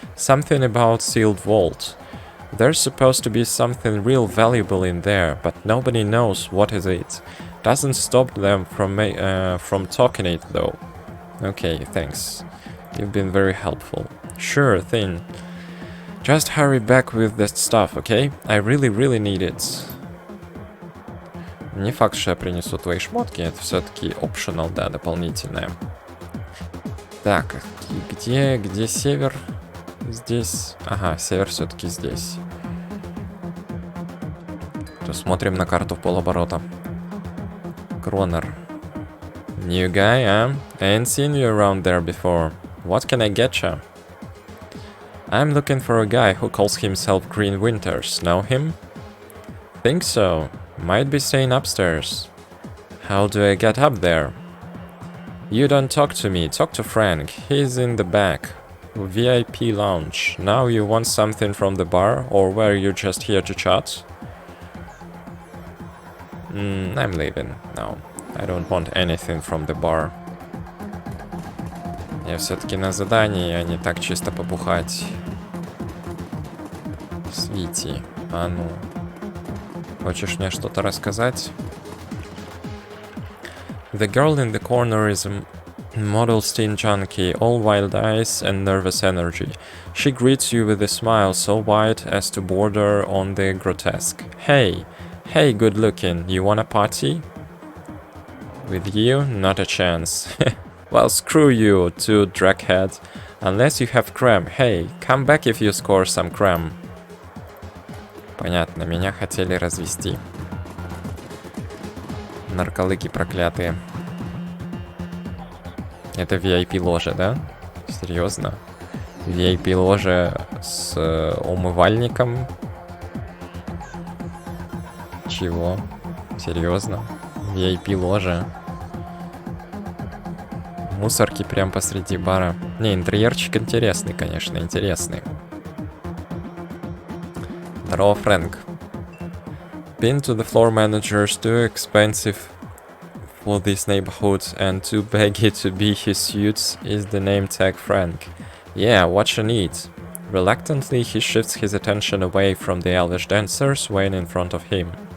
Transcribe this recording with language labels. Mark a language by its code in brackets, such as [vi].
[en] Something about sealed vault. There's supposed to be something real valuable in there, but nobody knows what is it. Doesn't stop them from talking it, though. Okay, thanks. You've been very helpful. Sure thing. Just hurry back with that stuff, okay? I really need it. [ru] Не факт, что я принесу твои шмотки, это все-таки optional, да, дополнительное. Так, где север? Здесь. Ага, север все-таки здесь. То смотрим на карту в полоборота. [en] Кронер. New guy, huh? I ain't seen you around there before. What can I get you? I'm looking for a guy who calls himself Green Winters. Know him? Think so. Might be staying upstairs. How do I get up there? You don't talk to me, talk to Frank. He's in the back. VIP lounge. Now you want something from the bar, or were you just here to chat? I'm leaving. No, I don't want anything from the bar. [ru] Я все-таки на задании, а не так чисто побухать. Свити, а ну. Хочешь мне что-то рассказать? [en] The girl in the corner is a model teen junkie, all wild eyes and nervous energy. She greets you with a smile so wide as to border on the grotesque. Hey, good looking, you wanna party? With you, not a chance. Well, screw you, too, draghead. Unless you have creme. Hey, come back if you score some creme. [ru] Понятно, меня хотели развести. Нарколыги проклятые. Это VIP-ложа, да? Серьезно? VIP-ложа с умывальником? Чего? Серьезно? VIP-ложа? Мусорки прям посреди бара. Не, интерьерчик интересный, конечно, интересный. Здорово, Фрэнк. [en] Been to the floor managers, too expensive for this neighborhood and too baggy to be his suits is the name tag Frank. Yeah, what you need? Reluctantly, he shifts his attention away from the elvish dancers weighing in front of him.